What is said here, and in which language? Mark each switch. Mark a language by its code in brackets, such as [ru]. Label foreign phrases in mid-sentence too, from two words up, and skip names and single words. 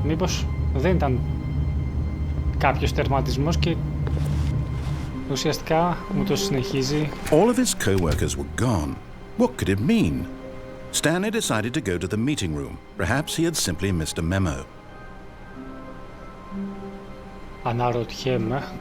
[el] Μήπως δεν ήταν κάποιος τερματισμός και ουσιαστικά μου το συνεχίζει. [en] All of his co-workers were gone. What could it mean? Stanley decided to go to the meeting room. Perhaps he had simply missed a memo. [el] Αναρωτιέμαι.